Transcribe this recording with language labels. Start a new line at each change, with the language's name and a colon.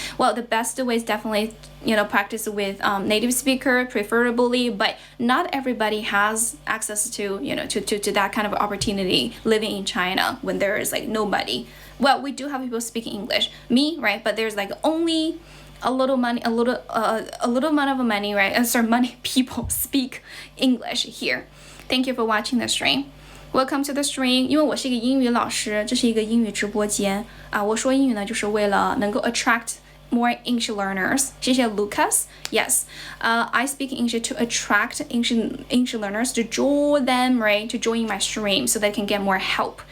English: Well, the best way is definitely, practice with native speaker, preferably, but not everybody has access to, to that kind of opportunity living in China when there is like nobody. Well, we do have people speaking English, me, right? But there's like only a little amount of money, right? People speak English here. Thank you for watching the stream. Welcome to the stream.
Chinese: 因为我是一个英语老师，这是一个英语直播间啊。我说英语呢，就是为了能够
English: attract more English learners. 谢谢 Lucas. Yes, I speak English to attract English learners, to draw them, right, to join my stream so they can get more help.